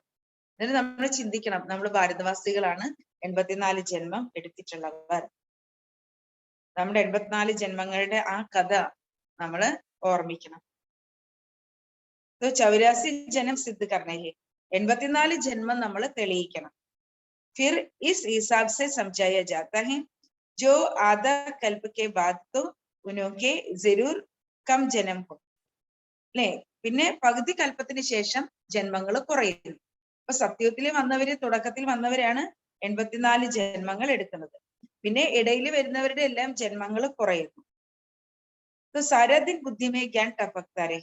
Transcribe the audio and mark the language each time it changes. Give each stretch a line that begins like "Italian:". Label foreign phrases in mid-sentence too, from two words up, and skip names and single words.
Malayalam: എന്നിട്ട് നമ്മൾ ചിന്തിക്കണം, നമ്മൾ ഭാരതവാസികളാണ്, 84 ജന്മം എടുത്തിട്ടുള്ളവർ. നമ്മുടെ 84 ജന്മങ്ങളുടെ ആ കഥ നമ്മള് ഓർമ്മിക്കണം.
Hindi: 84 जन्म सिद्ध करने है.
Malayalam: 84 ജന്മം നമ്മൾ തെളിയിക്കണം.
Hindi: फिर इस हिसाब से समझाया जाता है जो आधा कल्प के बाद तो उनके जरूर कम जन्म हो.
Malayalam: അല്ലെ, പിന്നെ പകുതി കൽപ്പത്തിന് ശേഷം ജന്മങ്ങൾ കുറയുന്നു. അപ്പൊ സത്യത്തിൽ വന്നവര്, തുടക്കത്തിൽ വന്നവരാണ് 84 ജന്മങ്ങൾ എടുക്കുന്നത്. പിന്നെ ഇടയിൽ വരുന്നവരുടെ എല്ലാം ജന്മങ്ങൾ കുറയുന്നു.
Hindi: सारा दिन बुद्धि में ज्ञान टपकता रहे.